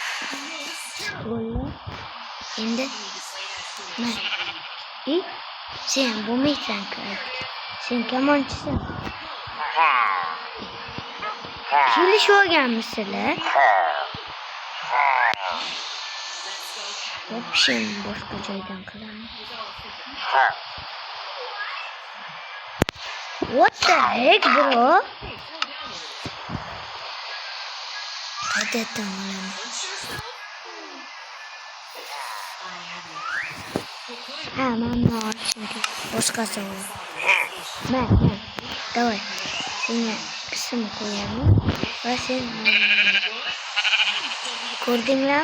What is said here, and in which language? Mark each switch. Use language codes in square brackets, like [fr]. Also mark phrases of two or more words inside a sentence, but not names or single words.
[uz] Endi sen bo'lmaysan-ku. Sen kamonchisan. Kelishib olganmisizlar? Option boshqa joydan qilamiz. [en] What the heck, bro? [uz] Qayerdan olamiz? Mana ochunki boshqasi bor. Mana. Davay. Senga ism qo'yamiz va sen ko'rdinglar?